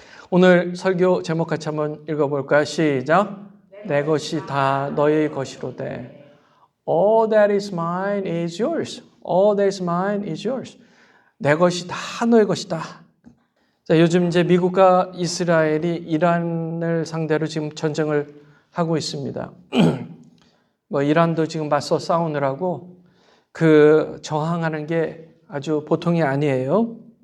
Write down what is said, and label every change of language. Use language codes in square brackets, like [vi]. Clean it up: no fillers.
[ko] 오늘 설교 제목 같이 한번 읽어볼까요? 시작. 내 것이 다 너의 것이로되. [en] All that is mine is yours. All that is mine is yours. [ko] 내 것이 다 너의 것이다. 자, 요즘 이제 미국과 이스라엘이 이란을 상대로 지금 전쟁을 하고 있습니다. 이란도 지금 맞서 싸우느라고 저항하는 게 아주 보통이 아니에요.